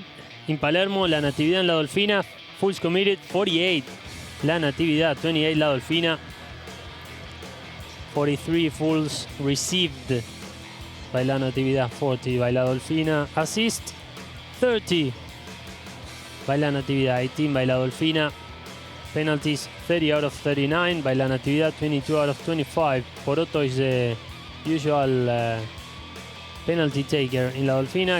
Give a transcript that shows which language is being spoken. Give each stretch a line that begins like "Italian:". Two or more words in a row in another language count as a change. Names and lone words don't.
English: In Palermo, La Natividad and La Dolfina, fulls committed, 48. La Natividad, 28. La Dolfina, 43 fulls received by La Natividad, 40 by La Dolfina. Assist, 30 by La Natividad, 18 by La Dolfina. Penalties, 30 out of 39 by La Natividad, 22 out of 25. Poroto is the usual penalty taker in La Dolfina.